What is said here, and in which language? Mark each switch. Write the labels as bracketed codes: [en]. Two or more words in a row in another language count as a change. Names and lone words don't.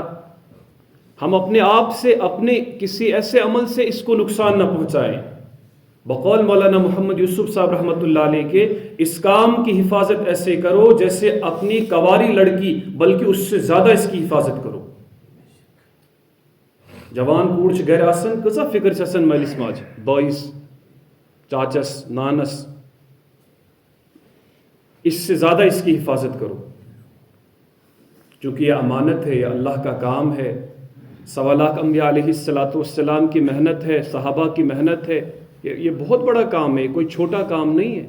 [ur] ہم اپنے آپ سے، اپنے کسی ایسے عمل سے اس کو نقصان نہ پہنچائیں۔ بقول مولانا محمد یوسف صاحب رحمۃ اللہ علیہ کے، اس کام کی حفاظت ایسے کرو جیسے اپنی کواری لڑکی، بلکہ اس سے زیادہ اس کی حفاظت کرو۔ [ks] جوان کوڑچ گیر آسن کسا فکر چسن مالس ماج بائیس چاچس نانس، [ur] اس سے زیادہ اس کی حفاظت کرو، چونکہ یہ امانت ہے، یہ اللہ کا کام ہے۔ 1.25 لاکھ انبیاء علیہ السلام کی محنت ہے، صحابہ کی محنت ہے، یہ بہت بڑا کام ہے، کوئی چھوٹا کام نہیں ہے۔